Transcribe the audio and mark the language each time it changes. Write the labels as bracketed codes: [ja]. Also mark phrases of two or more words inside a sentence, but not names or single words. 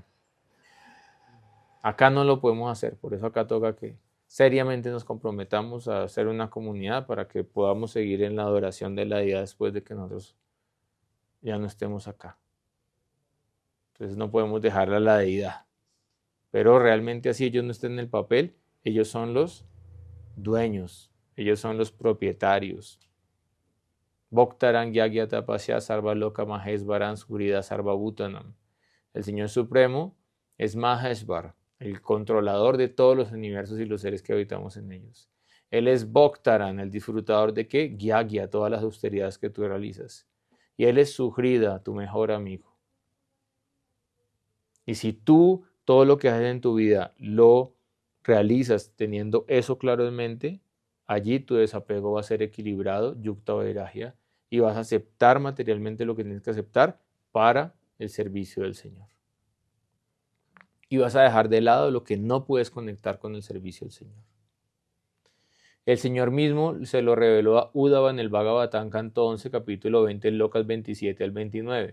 [es] Acá no lo podemos hacer, por eso acá toca que seriamente nos comprometamos a hacer una comunidad para que podamos seguir en la adoración de la deidad después de que nosotros ya no estemos acá. Entonces no podemos dejarla a la deidad. Pero realmente así ellos no estén en el papel, ellos son los dueños, ellos son los propietarios. [sa] Bhaktaran Yagya Tapasya Sarva Loka Mahesvaran Surida Sarva Bhutanam. [es] El Señor Supremo es Maheshvar, el controlador de todos los universos y los seres que habitamos en ellos. Él es Bhaktaran, el disfrutador de qué? Gyagya, todas las austeridades que tú realizas. Y Él es Suhrida, tu mejor amigo. Y si tú todo lo que haces en tu vida lo realizas teniendo eso claro en mente, allí tu desapego va a ser equilibrado, [sa] yukta vairagya, [es] y vas a aceptar materialmente lo que tienes que aceptar para el servicio del Señor. Y vas a dejar de lado lo que no puedes conectar con el servicio del Señor. El Señor mismo se lo reveló a Uddhava en el Bhagavatam, canto 11, capítulo 20, locas 27 al 29.